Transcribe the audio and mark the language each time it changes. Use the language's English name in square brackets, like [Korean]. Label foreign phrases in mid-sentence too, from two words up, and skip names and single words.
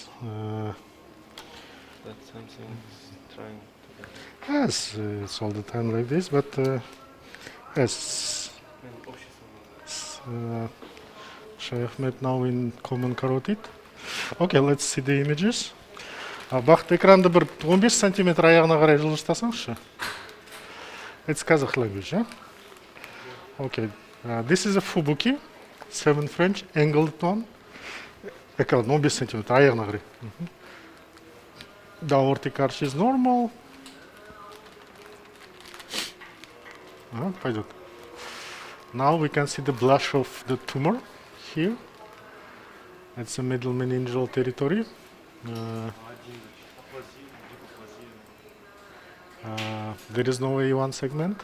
[English] That's something trying to do. Yes, it's all the time like this, but yes, Shai Ahmed now in common carotid. Okay, let's see the images. [Kazakh] Бақыт экранды бір 15 сантиметр аяғына қарай жылжытасаңызшы. [English] It's Kazakh language, yeah? Okay, this is a fubuki, 7 French, angled one. [Kazakh] Экран 15 сантиметр аяғына қарай. [English] The aortic arch is normal. [Russian] Пойдет. [English] Now we can see the blush of the tumor here. It's a middle meningeal territory. There is no A1 segment.